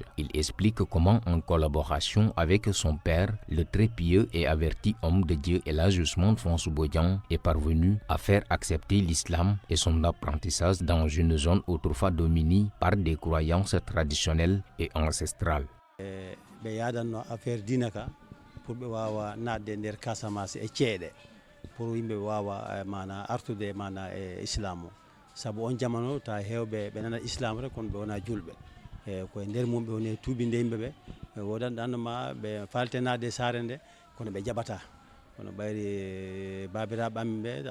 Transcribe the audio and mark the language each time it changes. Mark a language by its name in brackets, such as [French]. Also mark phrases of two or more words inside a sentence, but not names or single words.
[French] Il explique comment, en collaboration avec son père, le très pieux et averti homme de Dieu El Hadj Ousmane François Bodian est parvenu à faire accepter l'islam et son apprentissage dans une zone autrefois dominée par des croyances traditionnelles et ancestrales. [Fula] pour ɓe wawa nadde nder Casamance e ceeɗe pour yimɓe wawa mana artude mana e islam o saabu on jamano ta hewɓe ɓe nana islam rek kono ɓe wona julɓe e koye nder mum ɓe woni tuubinde yimɓeɓe wodan ɗannoma ɓe falte nadde saare nde kono ɓe jaɓata kono ɓayri babiraɓe amin ɓe